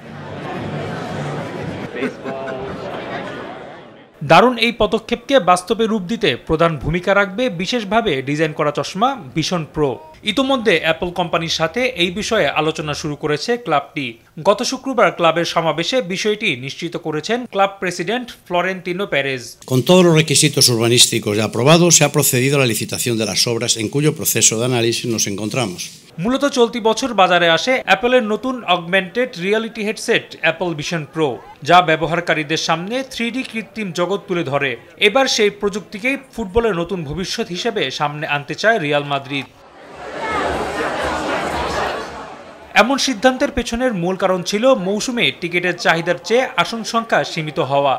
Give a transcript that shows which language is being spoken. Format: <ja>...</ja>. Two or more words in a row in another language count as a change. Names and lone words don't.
<bn>দারুণ এই পদক্ষেপকে বাস্তবে রূপ দিতে প্রধান ভূমিকা রাখবে বিশেষভাবে ডিজাইন করা চশমা ভিশন প্রো। ইতোমধ্যে অ্যাপল কোম্পানির সাথে এই বিষয়ে আলোচনা শুরু করেছে ক্লাবটি। গত শুক্রবার ক্লাবের সমাবেশে বিষয়টি নিশ্চিত করেছেন ক্লাব প্রেসিডেন্ট ফ্লোরেন্তিনো পেরেজ।</bn> <es>Con todos los requisitos urbanísticos ya aprobados, se ha procedido a la licitación de las obras en cuyo proceso de análisis nos encontramos.</es> <bn>মূলত চলতি বছর বাজারে আসে অ্যাপলের নতুন অগমেন্টেড রিয়ালিটি হেডসেট অ্যাপল ভিশন প্রো, যা ব্যবহারকারীদের সামনে 3D কৃত্রিম জগৎ তুলে ধরে। এবার সেই প্রযুক্তিকেই ফুটবলের নতুন ভবিষ্যৎ হিসেবে সামনে আনতে চায় রিয়াল মাদ্রিদ। এমন সিদ্ধান্তের পেছনের মূল কারণ ছিল মৌসুমে টিকিটের চাহিদার চেয়ে আসন সংখ্যা সীমিত হওয়া।</bn>